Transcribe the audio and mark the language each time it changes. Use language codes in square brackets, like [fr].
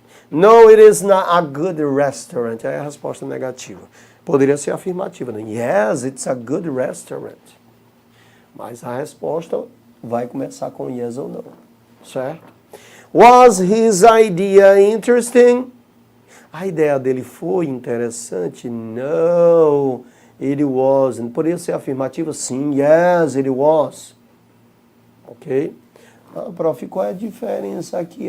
[en] No, it is not a good restaurant. [pt] É a resposta negativa. Poderia ser afirmativa. Né? [en] Yes, it's a good restaurant. [pt] Mas a resposta vai começar com yes ou no. Certo? [en] Was his idea interesting? [pt] A ideia dele foi interessante? [en] No, it wasn't. [pt] Poderia ser afirmativa? [en] Sim, yes, it was. Ok? [pt] Ah, prof, qual é a diferença aqui?